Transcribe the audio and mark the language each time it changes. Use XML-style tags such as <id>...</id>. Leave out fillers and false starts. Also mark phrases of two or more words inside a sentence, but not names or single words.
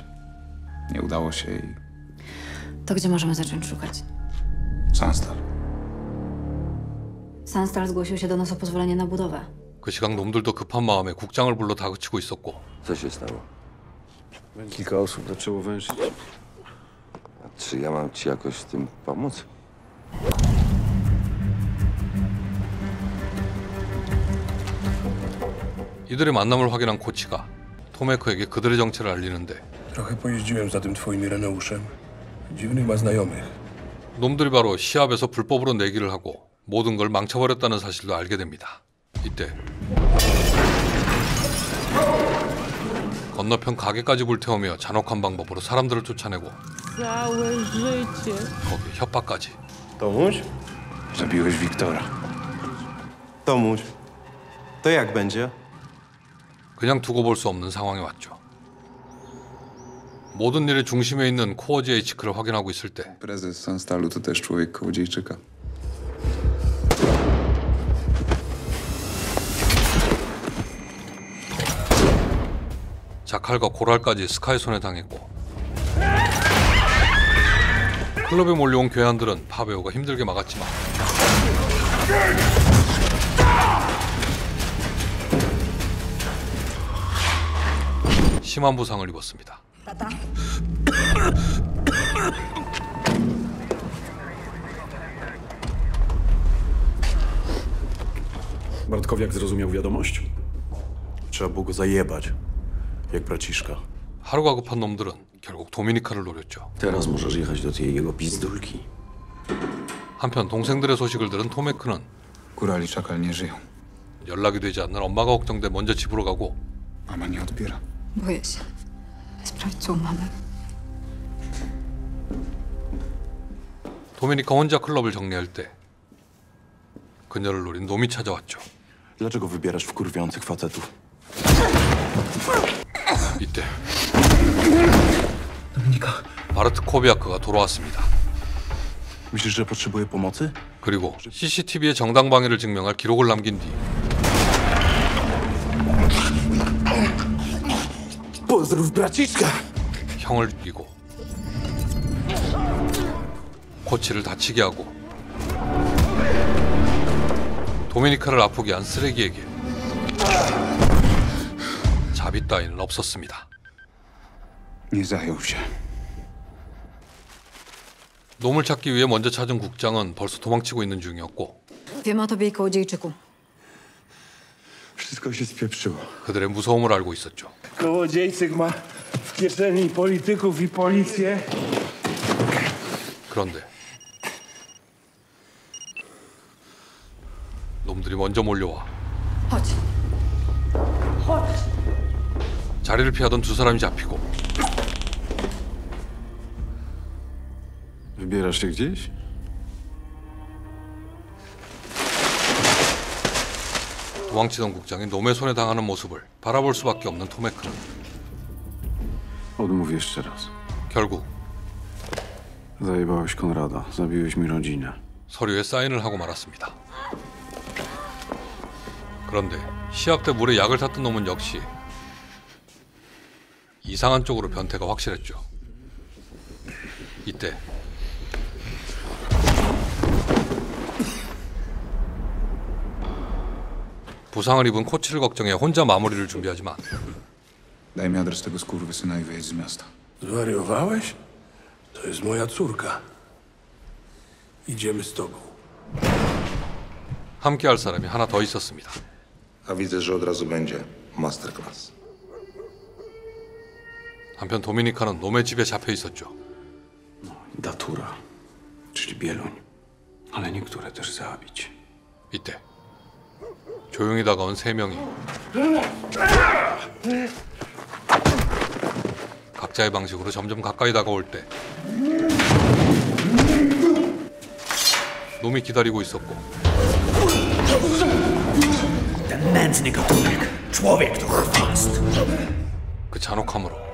<pl>Nie udało się i... To gdzie możemy zacząć szukać? Sanstal. Sanstal zgłosił się do nas o pozwolenie na budowę.</pl> <ko>그 시각 놈들도 급한 마음에 국장을 불러 다그치고 있었고</ko> <pl>Co się stało? Kilka osób zaczęło węszyć. A czy ja mam ci jakoś w tym pomóc?</pl> <ko>이들의 만남을 확인한 코치가 토메크에게 그들의 정체를 알리는데</ko> <pl>Trochę pojeździłem za tym twoim Ireneuszem. Dziwnych ma znajomych.</pl> <ko>놈들이 바로 시합에서 불법으로 내기를 하고 모든 걸 망쳐버렸다는 사실도 알게 됩니다. 이때 건너편 가게까지 불태우며 잔혹한 방법으로 사람들을 쫓아내고</ko> <pl>Całe życie.</pl> <ko>거기에 협박까지.</ko> <pl>Tomuś? Zabiłeś Wiktora. Tomuś. To jak będzie?</pl> <ko>그냥 두고 볼 수 없는 상황에 왔죠. 모든 일의 중심에 있는 코어 GH를 확인하고 있을 때</ko> <pl>Prezes Sanstalu to też człowiek kołodziejczyka.</pl> <ko>자칼과 고랄까지 스카이 손에 당했고 클럽에 몰려온 괴한들은 파베오가 힘들게 막았지만 심한 부상을 입었습니다.</ko> <pl>Bartkowiak zrozumiał wiadomość? Trzeba było go zajebać, jak braciszka.</pl> <ko>하루가 급한 놈들은 결국 도미니카를 노렸죠.</ko> <pl>Teraz możesz jechać do tej jego pizdulki.</pl> <ko>한편 동생들의 소식을 들은 토메크는</ko> <pl>Góral i Czakal nie żyją.</pl> <ko>연락이 되지 않는 엄마가 걱정돼 먼저 집으로 가고</ko> <pl>Mama nie odbiera. Boję się. Sprawdź, co u mamy.</pl> <ko>도미니카 혼자 클럽을 정리할 때 그녀를 노린 놈이 찾아왔죠.</ko> <pl>Dlaczego wybierasz wkurwiających facetów?</pl> <ko>이때 바르트 코비아크가 돌아왔습니다.</ko> <pl>Myślisz, że potrzebuje pomocy?</pl> <ko>그리고 CCTV의 정당방위를 증명할 기록을 남긴 뒤</ko> <pl>Pozdrów braciszka!</pl> <ko>형을 죽이고 코치를 다치게 하고 도미니카를 아프게 한 쓰레기에게 자비 따위는 없었습니다.</ko> <pl>Nie zajął się.</pl> <ko>놈을 찾기 위해 먼저 찾은 국장은 벌써 도망치고 있는 중이었고</ko> <pl>Wiem o tobie i kołodziejczyku. Wszystko się spieprzyło.</pl> <ko>그들의 무서움을 알고 있었죠.</ko> <pl>Kołodziejczyk ma w kieszeni polityków i policję.</pl> <ko>그런데 놈들이 먼저 몰려와</ko> <pl>Chodź.</pl> <ko>자리를 피하던 두 사람이 잡히고</ko> <pl>Wybierasz się gdzieś?</pl> <ko>도망치던 국장이 놈의 손에 당하는 모습을 바라볼 수밖에 없는 토메크는</ko> <pl>Odmów jeszcze raz.</pl> <ko>결국</ko> <pl>Zajebałeś Konrada, zabiłeś mi rodzinę.</pl> <ko>서류에 사인을 하고 말았습니다. 그런데 시합 때 물에 약을 탔던 놈은 역시 이상한 쪽으로 변태가 확실했죠. 이때 부상을 입은 코치를 걱정해 혼자 마무리를 준비하지만</ko> <pl>Daj mi adres tego skurwysyna i wyjedź z miasta. Zwariowałeś? To jest moja córka. Idziemy z tobą.</pl> <ko>함께 할 사람이 하나 더 있었습니다.</ko> <pl>A widzę, że od razu będzie masterclass.</pl> <ko>한편 도미니카는 놈의 집에 잡혀 있었죠.</ko> <pl>Datura, czyli Bieluń. Ale niektóre też zabić.</pl> <ko>이때 조용히 다가온 세 명이 각자의 방식으로 점점 가까이 다가올 때 놈이 기다리고 있었고 그 잔혹함으로</ko>